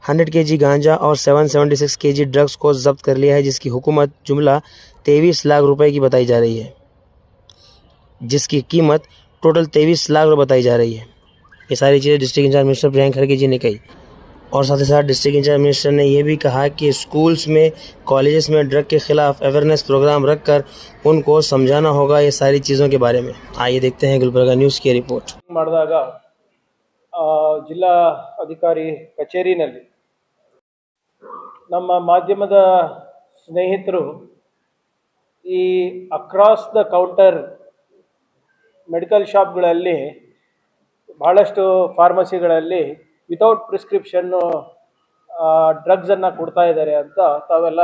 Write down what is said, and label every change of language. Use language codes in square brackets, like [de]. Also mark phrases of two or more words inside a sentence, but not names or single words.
[hi] 100 केजी गांजा और 776 केजी ड्रग्स को जब्त कर लिया है जिसकी हुकूमत जुमला 23 लाख रुपए की बताई जा रही है, जिसकी कीमत टोटल 23 लाख रुपए बताई जा रही है। ये सारी चीज़ें [en] district in-charge minister [hi] प्रियंक खरगे जी ने कही और साथ ही साथ [en] district in-charge minister [hi] ने यह भी कहा कि स्कूल्स में, कॉलेजेस में ड्रग के खिलाफ [en] awareness program [hi] रखकर उनको समझाना होगा ये सारी चीज़ों के बारे में। आइए देखते हैं गुलबर्गा न्यूज़ की रिपोर्ट। [kn] ಜಿಲ್ಲಾ ಅಧಿಕಾರಿ ಕಚೇರಿನಲ್ಲಿ ನಮ್ಮ ಮಾಧ್ಯಮದ ಸ್ನೇಹಿತರು ಈ [en] across the counter medical [kn] ಶಾಪ್ಗಳಲ್ಲಿ ಬಹಳಷ್ಟು ಫಾರ್ಮಸಿಗಳಲ್ಲಿ [en] without prescription [kn] ಡ್ರಗ್ಸನ್ನು ಕೊಡ್ತಾ ಇದ್ದಾರೆ ಅಂತ ತಾವೆಲ್ಲ